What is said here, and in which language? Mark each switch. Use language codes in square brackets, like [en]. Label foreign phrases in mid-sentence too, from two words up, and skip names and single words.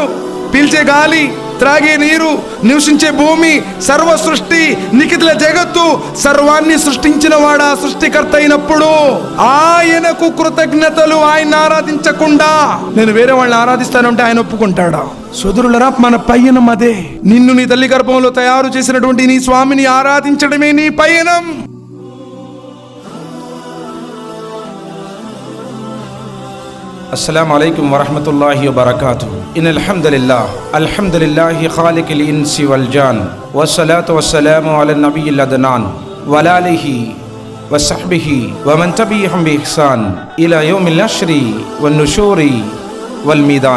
[te] పీల్చే గాలి, త్రాగే నీరు, నివసించే భూమి, సర్వ సృష్టి, నిఖిల జగత్తు, సర్వాన్ని సృష్టించిన వాడా సృష్టికర్త అయినప్పుడు ఆయనకు కృతజ్ఞతలు. ఆయన ఆరాధించకుండా నేను వేరే వాళ్ళని ఆరాధిస్తానంటే ఆయన ఒప్పుకుంటాడా? సోదరులరా, మన పయనం అదే. నిన్ను నీ తల్లి గర్భంలో తయారు చేసినటువంటి నీ స్వామిని ఆరాధించడమే నీ పయనం. [ar] السلام عليكم ورحمة الله وبركاته. إن الحمد لله خالق الإنس والجان والصلاة والسلام على النبي العدنان وعلى آله وصحبه ومن تبعهم بإحسان إلى يوم النشر والنشور والميدان.